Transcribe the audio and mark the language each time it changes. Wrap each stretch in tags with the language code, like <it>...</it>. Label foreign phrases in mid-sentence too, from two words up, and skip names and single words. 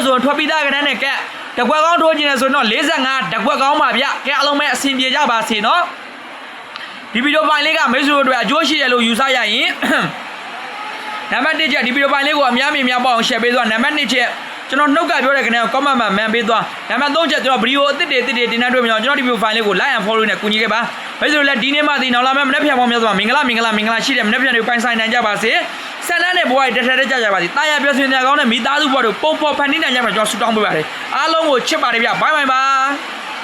<my>ဆိုထွက်ပြီးသားကတန်းနဲ့ကဲတကွက်ကောင်းထိုးခြင်းလဲဆိုတော့45တကွက်ကောင်းပါဗျကဲအားလုံးပဲအဆင်ပြေကြပါစေနော်ဒီဗီဒီယိုဖိုင်လေးက မိတ်ဆွေတို့အတွက်အကျိုးရှိတယ်လို့ယူဆရရင်နံပါတ်1ချက်ဒီဗီဒီယိုဖိုင်လေးကိုအများများပေါ့အောင် share ပေးသွားနံပါတ်2ချက်ကျွန်တော်နှုတ်ကပြောတဲ့ကနေ comment မှာ man ပေးသွားနံပါတ်3ချက်ကျွန်တော်ဗီဒီယိုအသစ်တွေတင်နှံ့တွေ့မြင်အောင်ကျွန်တော်ဒီဗီဒီယိုဖိုင်လေးကို</my> <en>like and follow</en> <my>နဲ့ကူညီခဲ့ပါမိတ်ဆွေတို့လည်းဒီနေ့မှဒီနောက်လာမယ့်မနေ့ဖြန်ပေါင်းများစွာမင်္ဂလာရှိတဲ့မနေ့ဖြန်တွေပိုင်ဆိုင်နိုင်ကြပါစေဆန္ဒနဲ့ဘဝတွေတက်ကြပါစေတာယာပြောဆွေးနေကောင်းတဲ့မိသားစုဘဝတို့ပုံဖော်ဖန်တီးနိုင်ကြပါကျွန်တော်ဆုတောင်းပေးပါတယ်အားလုံးကိုချစ်ပါတယ်ဗျဘိုင်ဘိုင်ပါ</my>